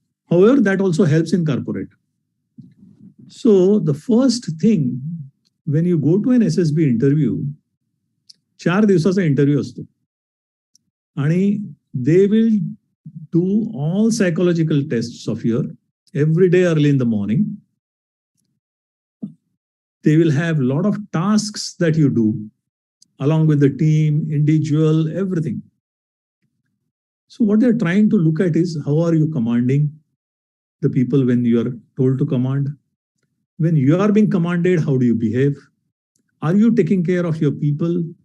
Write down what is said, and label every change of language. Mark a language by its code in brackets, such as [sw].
[en] However, that also helps in corporate. So the first thing, when you go to an SSB interview, [mr] 4 दिवसाचा interview असतो, [en] आणि they will do all psychological test of your every day early in the morning. They will have a lot of tasks that you do along with the team, individual, everything. So what they're trying to look at is how are you commanding the people when you are told to command? When you are being commanded, how do you behave? Are you taking care of your people?